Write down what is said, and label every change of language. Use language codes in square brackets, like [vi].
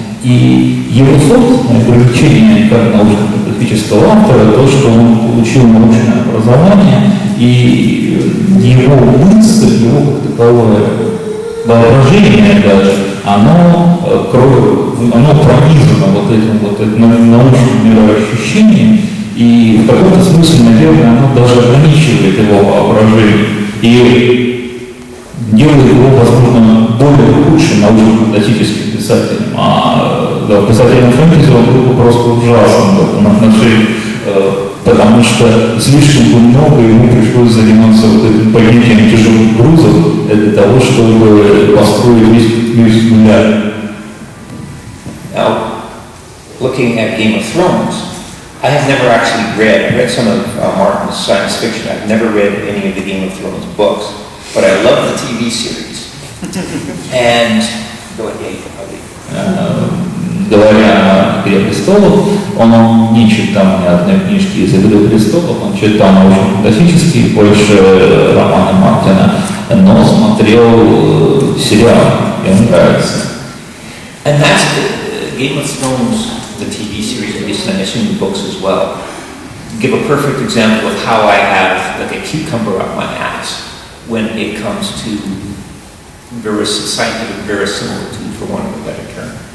[ru] И его собственное привлечение как научно-фантастического автора, то, что он получил научное образование, и его мысль, его как таковое воображение даже, оно пронизано вот этим научным мироощущением, и в каком-то смысле, наверное, оно даже ограничивает его воображение и делает его, возможно, более лучшим научно-фантастическим писателем. А писателем фэнтези он был просто ужасен в этом отношении, потому что слишком много ему пришлось заниматься вот этим поднятием тяжелых грузов для того, чтобы построить весь мир с нуля. [en] Now, looking at Game of Thrones, I have never actually read some of Martin's science fiction. I've never read any of the Game of Thrones books, but I love the TV series. And go ahead. [ru] Говоря о «Игре престолов», он не читал ни одной книжки из «Игры престолов», он читал научно-фантастические, больше романы Мартина, но смотрел сериал, ему нравится. [en] And that's Game of Thrones, the TV series, at least, and I assume the books as well, give a perfect example of how I have like a cucumber up my ass when it comes to scientific verisimilitude, for want of a better term.